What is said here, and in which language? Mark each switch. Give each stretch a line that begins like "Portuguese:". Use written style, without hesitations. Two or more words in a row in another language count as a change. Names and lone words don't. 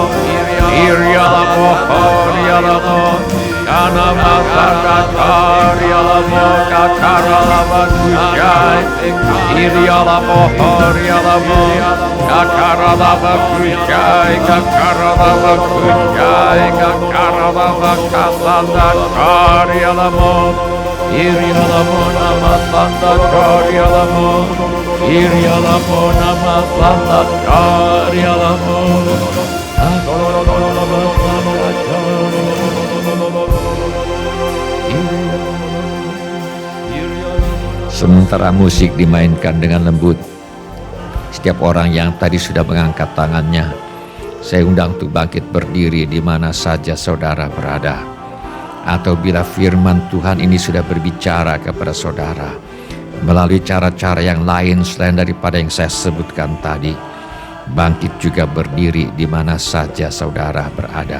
Indonesian: irialamo karialamo, kanama pada karialamo, kakaralama kusyai, irialamo karialamo, kakaralama kusyai, kakaralama kusyai, kakaralama kasanda karialamo, irialamo nama sanda karialamo, irialamo nama sanda karialamo, kakaralama sanda karialamo. Sementara musik dimainkan dengan lembut, setiap orang yang tadi sudah mengangkat tangannya, saya undang untuk bangkit berdiri di mana saja saudara berada. Atau bila firman Tuhan ini sudah berbicara kepada saudara melalui cara-cara yang lain selain daripada yang saya sebutkan tadi, bangkit juga berdiri di mana saja saudara berada.